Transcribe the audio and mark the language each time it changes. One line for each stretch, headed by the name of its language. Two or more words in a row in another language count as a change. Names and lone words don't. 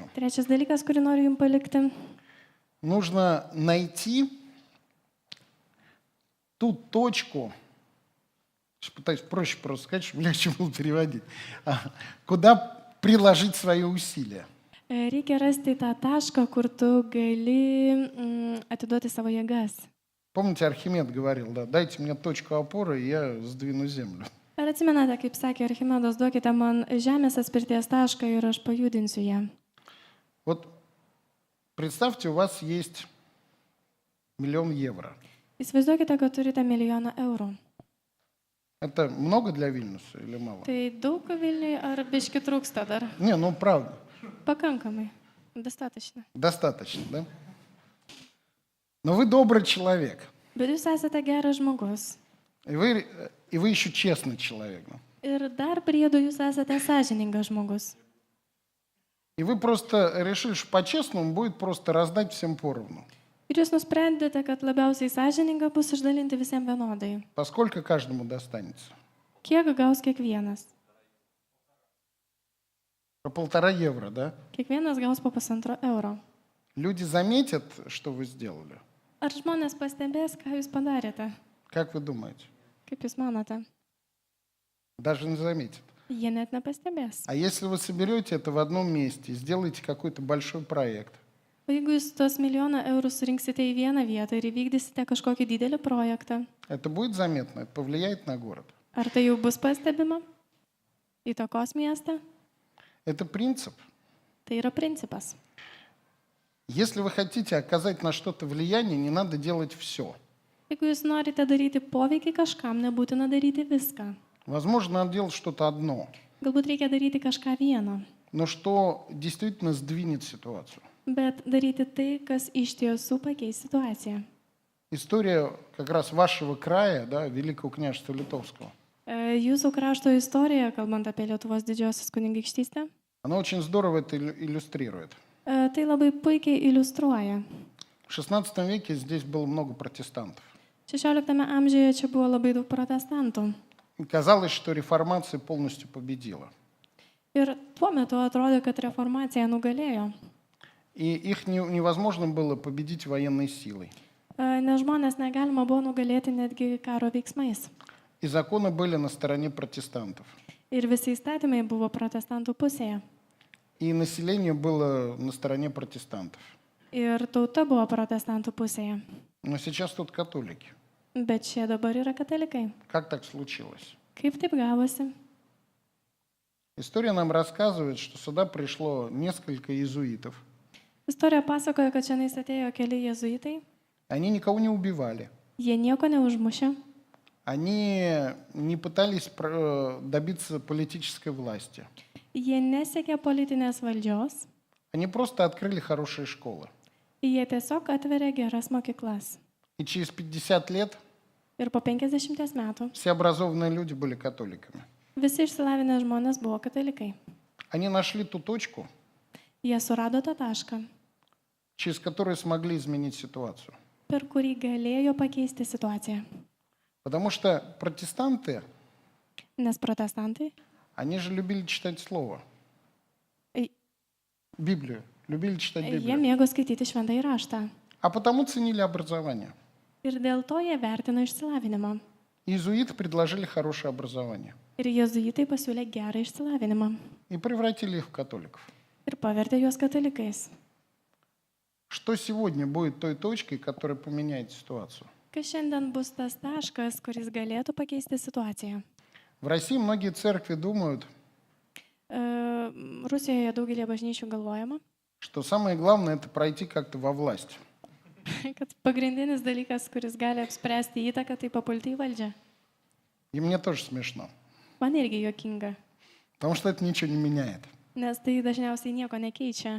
Lithuanian: Trečias dalykas, kurį noriu jums palikti.
Russian: Нужно найти ту точку, сейчас пытаюсь проще просто сказать, чтобы легче было переводить, куда приложить свои усилия.
Lithuanian: Reikia rasti tą tašką, kur tu gali atiduoti savo jėgas.
Russian: Помните, Архимед говорил, да, дайте мне точку опоры, и я сдвину землю.
Lithuanian: Ar atsimenate, kaip sakė Archimedas, duokite man žemės atspirties tašką ir aš pajudinsiu ją.
Russian: Вот представьте, у вас есть 1 000 000 евро.
Lithuanian: Įsivaizduokite, kad turite 1 000 000 eurų.
Russian: Это много для Вильнюса или мало?
Lithuanian: Tai daug Vilniui ar biški trūksta dar?
Russian: Не, ну правда,
Lithuanian: Pakankamai. Достаточно.
Russian: достаточно, да? Но вы добрый человек,
Lithuanian: Bet jūs esate geras žmogus.
Russian: и вы еще честный человек. Да?
Lithuanian: Ir dar priedu jūs esate sąžiningas žmogus.
Russian: И вы просто решили, что по-честному будет просто раздать всем поровну.
Lithuanian: Ir jūs nusprendėte, kad labiausiai sąžininga bus išdalinti visiems vienodai.
Russian: Поскольку каждому достанется.
Lithuanian: Kiek gaus kiekvienas?
Russian: По 1,5 евро, да?
Lithuanian: Kiekvienas gaus po 1,5 euro.
Russian: Люди заметят, что вы сделали.
Lithuanian: Ar žmonės pastebės, ką jūs padarėte?
Russian: Как вы думаете?
Lithuanian: Kaip jūs manote?
Russian: Даже не заметят.
Lithuanian: Jie net nepastebės.
Russian: А если вы соберете это в одном месте, сделаете какой-то большой проект,
Lithuanian: O jeigu jūs tos 1 000 000 eurų surinksite į vieną vietą ir įvykdysite kažkokį didelį projektą,
Russian: это будет заметно, это повлияет на город.
Lithuanian: ar tai jau bus pastebima? Įtakos miestą?
Russian: Это принцип.
Lithuanian: Tai yra principas.
Russian: Если вы хотите оказать на что-то влияние, не надо делать все.
Lithuanian: Jeigu jūs norite daryti poveikį kažkam, nebūtina daryti viską.
Russian: Возможно, надо делать что-то одно,
Lithuanian: Galbūt reikia daryti kažką vieną,
Russian: но что действительно сдвинет ситуацию.
Lithuanian: bet daryti tai, kas iš tiesų pakeis situaciją.
Russian: История как раз вашего края, да, Великого княжества Литовского,
Lithuanian: Jūsų krašto istorija, kalbant apie Lietuvos didžiosios kunigaikštystę,
Russian: она очень здорово это иллюстрирует.
Lithuanian: tai labai puikiai iliustruoja.
Russian: В XVI веке здесь было много протестантов.
Lithuanian: 16 amžiuje čia buvo labai daug protestantų.
Russian: И казалось, что реформация полностью победила.
Lithuanian: Ir tuo metu atrodė, kad reformacija nugalėjo,
Russian: И их невозможно было победить военной силой.
Lithuanian: nes žmonės negalima buvo nugalėti netgi karo veiksmais.
Russian: И законы были на стороне протестантов.
Lithuanian: Ir visi įstatymai buvo protestantų pusėje.
Russian: И население было на стороне протестантов.
Lithuanian: Ir tauta buvo protestantų pusėje.
Russian: Но сейчас тут католики.
Lithuanian: Bet šie dabar yra katalikai.
Russian: Как так случилось?
Lithuanian: Kaip taip gavosi?
Russian: История нам рассказывает, что сюда пришло несколько иезуитов.
Lithuanian: Istorija pasakoja, kad šiandien atėjo keli jėzuitai.
Russian: Они никого не убивали.
Lithuanian: Jie nieko neužmušė.
Russian: Они не пытались добиться политической власти.
Lithuanian: Jie nesiekė politinės valdžios.
Russian: Они просто открыли хорошие школы.
Lithuanian: Jie tiesiog atverė geras mokyklas.
Russian: И через 50 лет
Lithuanian: Ir po 50 metų
Russian: все образованные люди были католиками.
Lithuanian: visi išsilavinę žmonės buvo katalikai.
Russian: Они нашли ту точку,
Lithuanian: Jie surado tą tašką,
Russian: через которую смогли изменить ситуацию.
Lithuanian: per kurį galėjo pakeisti situaciją.
Russian: Потому что протестанты,
Lithuanian: Nes protestantai,
Russian: они же любили читать Слово,
Lithuanian: i-
Russian: Библию, любили читать
Lithuanian: jie
Russian: Библию.
Lithuanian: mėgo skaityti šventąjį raštą.
Russian: А потому ценили образование.
Lithuanian: Ir dėl to jie vertino išsilavinimą.
Russian: Иезуиты предложили хорошее образование
Lithuanian: Ir jėzuitai pasiūlė gerą išsilavinimą.
Russian: и превратили их в католиков.
Lithuanian: Ir pavertė juos katalikais.
Russian: Что сегодня будет той точкой, которая поменяет ситуацию?
Lithuanian: Kas šiandien bus tas taškas, kuris galėtų pakeisti situaciją?
Russian: В России многие церкви думают,
Lithuanian: Rusijoje daugelį bažnyčių galvojama,
Russian: что самое главное это пройти как-то во власть.
Lithuanian: kad pagrindinis dalykas, kuris gali apspręsti įtaką, tai papulti į valdžią.
Russian: И мне тоже смешно,
Lithuanian: Man irgi juokinga,
Russian: потому что это ничего не меняет.
Lithuanian: nes tai dažniausiai nieko nekeičia.